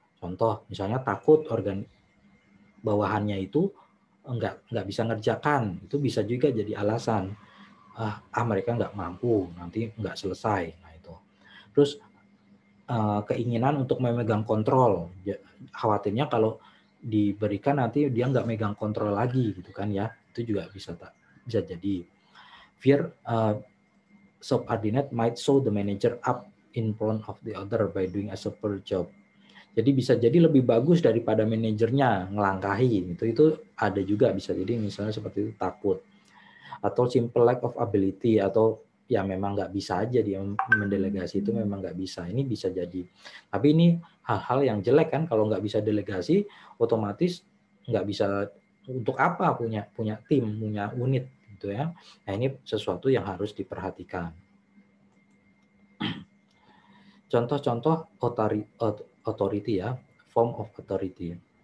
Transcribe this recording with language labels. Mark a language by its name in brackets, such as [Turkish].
[Indonesian] Contoh, misalnya takut bawahannya itu nggak bisa ngerjakan, itu bisa juga jadi alasan. Mereka nggak mampu, nanti nggak selesai. Nah itu. Terus keinginan untuk memegang kontrol, khawatirnya kalau diberikan nanti dia nggak megang kontrol lagi gitu kan ya, itu juga bisa jadi. [English] Fear subordinate might show the manager up in front of the other by doing a super job. [Indonesian] Jadi bisa jadi lebih bagus daripada manajernya ngelangkahi, itu ada juga, bisa jadi misalnya seperti itu, takut. Atau [English] simple lack of ability, [Indonesian] atau ya memang nggak bisa aja dia mendelegasi, itu memang nggak bisa. Ini bisa jadi. Tapi ini hal-hal yang jelek kan, kalau nggak bisa delegasi, otomatis nggak bisa, untuk apa punya tim, punya unit gitu ya. Nah ini sesuatu yang harus diperhatikan. Contoh-contoh authority ya, [English] form of authority.